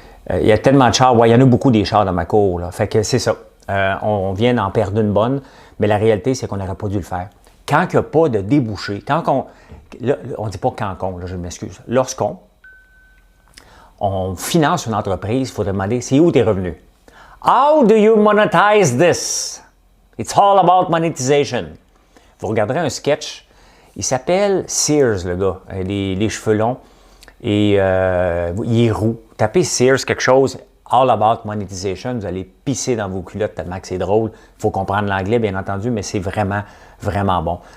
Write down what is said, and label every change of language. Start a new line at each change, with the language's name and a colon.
French: il y a tellement de chars. Ouais, il y en a beaucoup des chars dans ma cour. Là. Fait que c'est ça. On vient d'en perdre une bonne, mais la réalité, c'est qu'on n'aurait pas dû le faire. Quand il n'y a pas de débouché, on ne dit pas quand là, je m'excuse. Lorsqu'on finance une entreprise, il faut demander, c'est où tes revenus?
English: How do you monetize this? It's all about monetization.
French: Vous regarderez un sketch, il s'appelle Sears, le gars, les cheveux longs, et il est roux. Tapez Sears quelque chose, All About Monetization. Vous allez pisser dans vos culottes tellement que c'est drôle. Il faut comprendre l'anglais, bien entendu, mais c'est vraiment, vraiment bon.